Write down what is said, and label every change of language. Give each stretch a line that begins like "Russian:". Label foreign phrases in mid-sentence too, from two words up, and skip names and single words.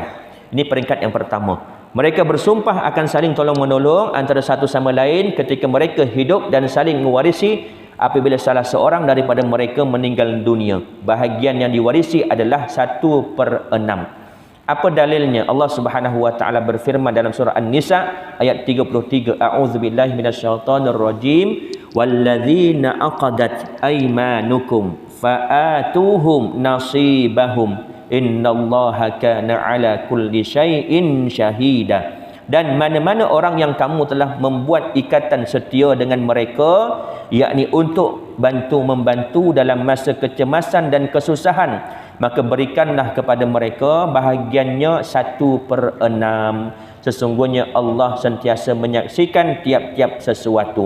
Malay: Ini peringkat yang pertama. Mereka bersumpah akan saling tolong-menolong antara satu sama lain ketika mereka hidup dan saling mewarisi apabila salah seorang daripada mereka meninggal dunia. Bahagian yang diwarisi adalah 1/6. Apa dalilnya? Allah Subhanahu wa taala berfirman dalam surah An-Nisa ayat 33,
Arabic: أعوذ بالله من الشيطان الرجيم، والذين عقدت أيمانكم فآتوهم نصيبهم إن الله كان على كل شيء شهيدا.
Malay: Dan mana-mana orang yang kamu telah membuat ikatan setia dengan mereka, yakni untuk membantu dalam masa kecemasan dan kesusahan, maka berikanlah kepada mereka bahagiannya 1/6. Sesungguhnya Allah sentiasa menyaksikan tiap-tiap sesuatu.